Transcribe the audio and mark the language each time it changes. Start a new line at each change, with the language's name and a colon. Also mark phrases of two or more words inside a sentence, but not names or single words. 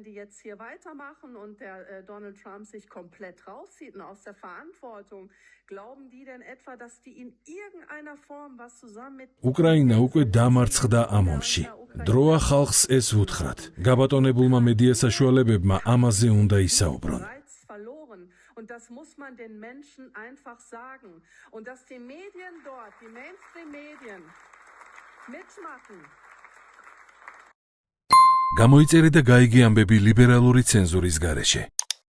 Georgian: უკრაინა უკვე დამარცხდა ამ ომში. დროა ხალხს ეს ვუთხრათ. გაბატონებულმა მედია საშუალებებმა ამაზე უნდა ისაუბრონ.
German: Und das muss man den Menschen einfach sagen. Und dass die Medien dort, die Mainstream-Medien, mitmachen.
Georgian: გამოიწერე და გაიგე ამბები ლიბერალური ცენზურის გარეშე.